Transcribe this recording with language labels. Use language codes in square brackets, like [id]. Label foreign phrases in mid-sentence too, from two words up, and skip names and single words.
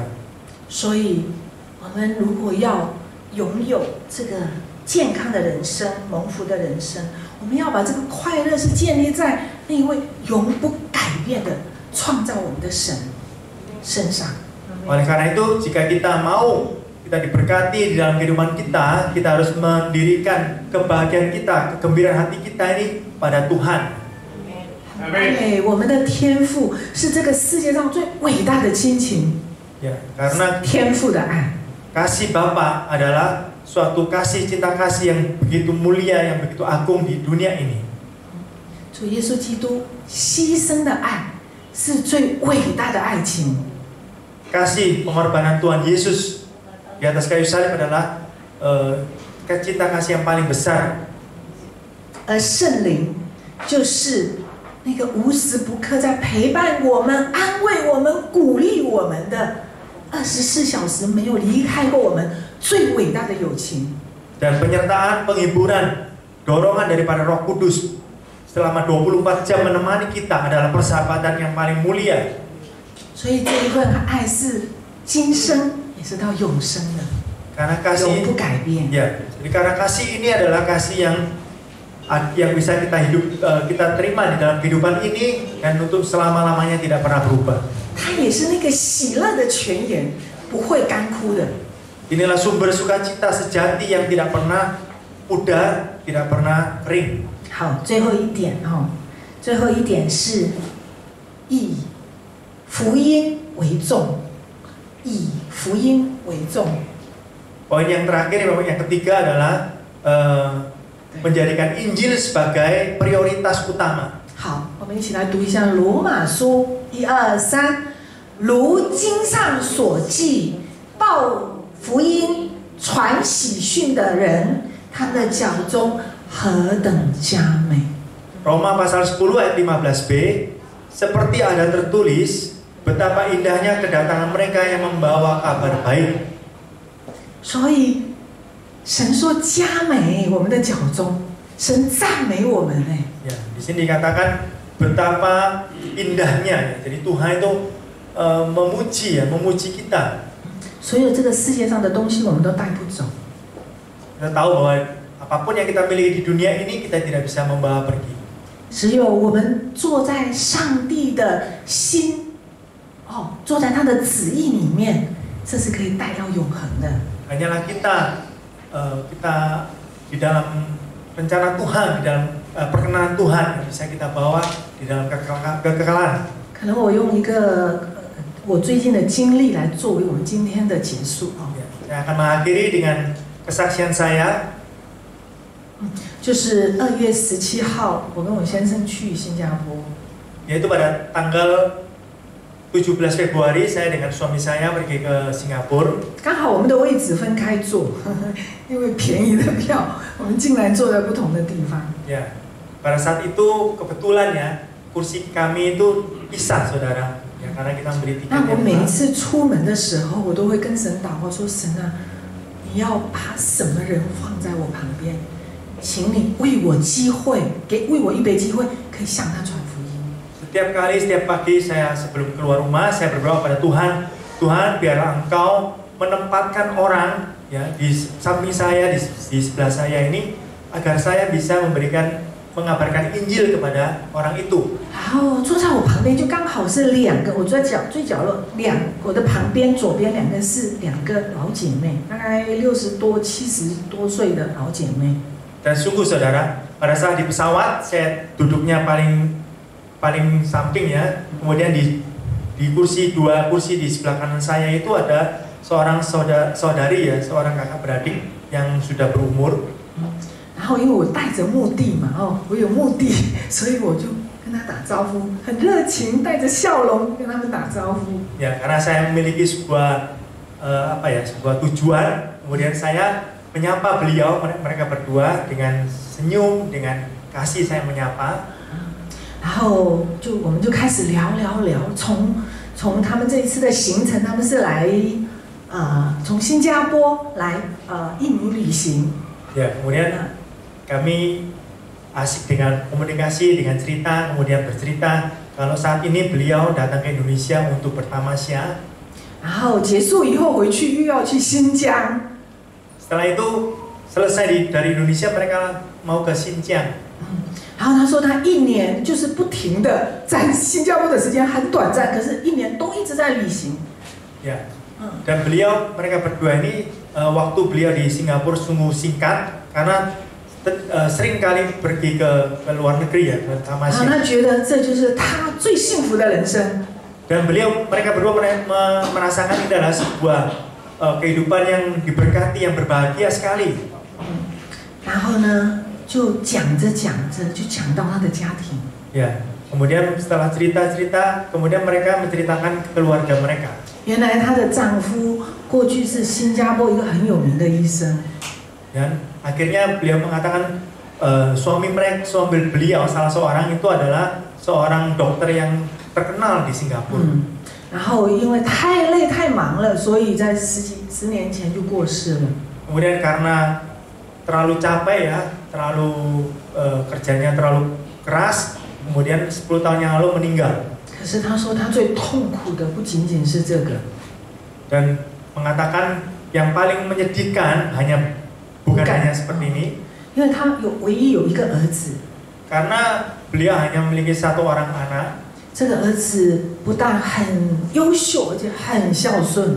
[zh] 所以，我们如果要拥有这个健康的人生、蒙福的人生，我们要把这个快乐是建立在那一位永不改变的创造我们的神身上。 [id] Oleh karena itu, jika kita mau kita diberkati di dalam kehidupan kita, kita harus mendirikan kebahagiaan kita, kegembiraan hati kita ini pada Tuhan. [zh] 对，我们的天赋是这个世界上最伟大的亲情。 [id] Ya, karena [zh] 天赋的爱， [id] kasih Bapa adalah suatu cinta kasih yang begitu mulia, yang begitu agung di dunia ini. [zh] 主耶稣基督牺牲的爱是最伟大的爱情。 [id] Kasih pengorbanan Tuhan Yesus di atas kayu salib adalah cinta kasih yang paling besar. [zh] 而圣灵就是那个无时不刻在陪伴我们、安慰我们、鼓励我们的24小时没有离开过我们最伟大的友情。 [id] Dan penyertaan, penghiburan, dorongan daripada Roh Kudus selama 24 jam menemani kita adalah persahabatan yang paling mulia. [zh] 所以这一份爱是今生也是到永生的， [id] Karena kasih [zh] 永不改变。 [id] ya, jadi karena kasih ini adalah kasih yang bisa kita terima di dalam kehidupan ini dan untuk selama-lamanya tidak pernah berubah. [zh] 它也是那个喜乐的泉源，不会干枯的。 [id] Inilah sumber sukacita sejati yang tidak pernah pudar, tidak pernah kering. [zh] 好，最后一点最后一点是以福音为重，以福音为重。 [id] Poin yang terakhir, yang ketiga adalah menjadikan Injil sebagai prioritas utama. [zh] 好，我们一起来读一下罗马书1、2、3。如经上所记，报福音、传喜讯的人，他们的脚中何等佳美。 [id] Roma pasal 10 ayat 15b, seperti ada tertulis, betapa indahnya kedatangan mereka yang membawa kabar baik. [zh] 所以神说佳美我们的脚中，神赞美我们哎。 [id] Ya, di sini dikatakan betapa indahnya. Jadi Tuhan itu memuji kita. [zh] 所有这个世界上的东西我们都带不走， [id] Kita tahu bahwa apapun yang kita miliki di dunia ini kita tidak bisa membawa pergi. [zh] 只有我们坐在上帝的心，坐在他的旨意里面，这是可以带到永恒的。 [id] Hanyalah kita di dalam rencana Tuhan, di dalam perkenanan Tuhan yang bisa kita bawa di dalam kekekalan. [zh] 可能我用一个我最近的经历来作为我们今天的结束啊。 [id] Saya akan mengakhiri dengan kesaksian saya. [zh] 就是2月17号，我跟我先生去新加坡。 [id] Yaitu pada tanggal 17 Februari saya dengan suami saya pergi ke Singapura. [zh] 刚好我们的位置分开坐，因为便宜的票，我们竟然坐在不同的地方。 [id] Ya, pada saat itu kebetulan ya kursi kami itu pisah saudara. Ya, karena kita beli tiket. [zh] 那我每一次出门的时候，我都会跟神祷告说：神啊，你要把什么人放在我旁边？请你为我机会，为我预备机会，可以向他传福音。 [id] Setiap kali, setiap pagi saya sebelum keluar rumah, saya berdoa pada Tuhan, Tuhan biarlah Engkau menempatkan orang ya di samping saya, di sebelah saya ini, agar saya bisa mengabarkan Injil kepada orang itu. [zh] 然后坐在我旁边就刚好是2个，我坐在最角落我的旁边左边2个是2个老姐妹，大概60多、70多岁的老姐妹。 [id] Dan sungguh saudara, pada saat di pesawat saya duduknya paling samping ya. Kemudian di kursi 2 kursi di sebelah kanan saya itu ada seorang saudari ya, seorang kakak beradik yang sudah berumur. [zh] 然后因为我带着目的嘛，我有目的，所以我就跟他打招呼，很热情，带着笑容跟他们打招呼。 [id] Ya, karena saya memiliki sebuah sebuah tujuan. Kemudian saya menyapa beliau, mereka berdua dengan senyum, dengan kasih saya menyapa. [zh] 然后我们就开始聊，从他们这一次的行程，他们是来从新加坡来印尼旅行。 [id] Ya, kemudian kami asik dengan komunikasi, dengan cerita, kemudian bercerita kalau saat ini beliau datang ke Indonesia untuk bertamasya. [zh] 然后结束以后回去又要去新疆。 [id] Setelah itu selesai dari Indonesia mereka mau ke Xinjiang. [zh] 然后他说他1年就是不停的在新加坡的时间很短暂，可是1年都一直在旅行。 [id] Ya. Dan mereka berdua ini waktu beliau di Singapura sungguh singkat karena sering kali pergi ke luar negeri ya ke tamasya. [zh] 他觉得这就是他最幸福的人生。 [id] Dan mereka berdua merasakan ini adalah sebuah kehidupan yang diberkati, yang berbahagia sekali. [zh] 然后呢，就讲着就讲到他的家庭。 [id] Ya, kemudian setelah cerita-cerita, kemudian mereka menceritakan keluarga mereka. [zh] 原来她的丈夫过去是新加坡一个很有名的医生。 [id] Dan akhirnya beliau mengatakan suami beliau salah seorang itu adalah seorang dokter yang terkenal di Singapura. [zh] 然后因为太累太忙了，所以在10年前就过世了。 [id] Kemudian karena terlalu capek ya, kerjanya terlalu keras, kemudian 10 tahun yang lalu meninggal. [zh] 可是他说他最痛苦的不仅仅是这个， [id] Dan mengatakan yang paling menyedihkan bukan hanya seperti ini. [zh] 因为他唯一有一个儿子， [id] Karena beliau hanya memiliki 1 orang anak. [zh] 这个儿子不但很优秀，而且很孝顺。